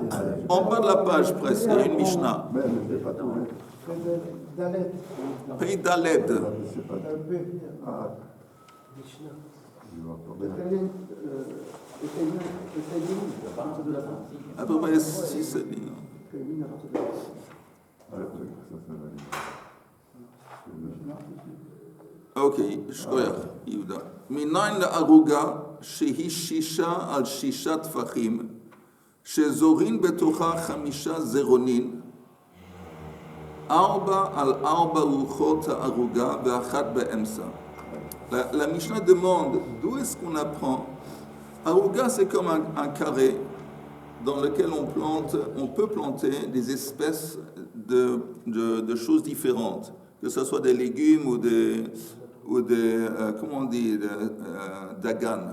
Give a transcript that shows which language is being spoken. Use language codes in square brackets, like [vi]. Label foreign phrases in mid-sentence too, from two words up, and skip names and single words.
[fr] En bas de la page presque, il y a une Mishnah. Mais je ne sais pas tout. Pei Daled. Je ne sais pas tout. Ah, je vais encore À peu près 6 lignes. [he] Ok, שכוח, יהודה. מניין לערוגה שהיא 6 על 6 טפחים, שזורין בתוכה 5 זרעונים, 4 על 4 רוחות הערוגה ואחת באמצע. [fr] La Mishnah demande d'où est-ce qu'on apprend. Aruga, c'est comme un carré dans lequel on peut planter des espèces de choses différentes, que ce soit des légumes ou des comment on dit, dagan.